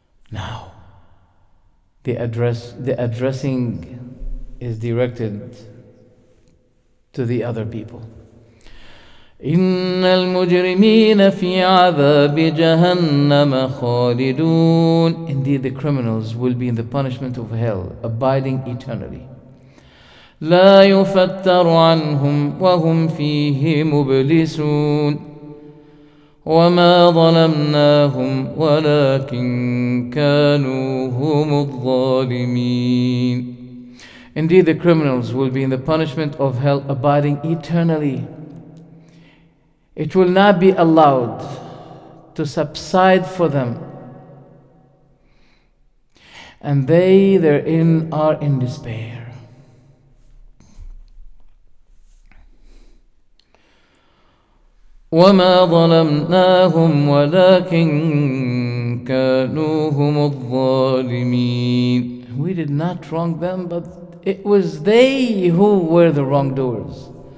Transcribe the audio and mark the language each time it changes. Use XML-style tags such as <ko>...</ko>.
<en>Now, the addressing is directed to the other people.</en> <ar>إن المجرمين في عذاب جهنم خالدون.</ar> <en>Indeed, the criminals will be in the punishment of hell, abiding eternally.</en> <ar>لا يفتر عنهم وهم فيه مبلسون. وما ظلمناهم ولكن كانوا هم الظالمين.</ar> <en>Indeed, the criminals will be in the punishment of hell, abiding eternally. It will not be allowed to subside for them, and they therein are in despair.</en> <ar>وما ظلمناهم ولكن كانوا هم الظالمين.</ar> <en>We did not wrong them, but it was they who were the wrongdoers.</en>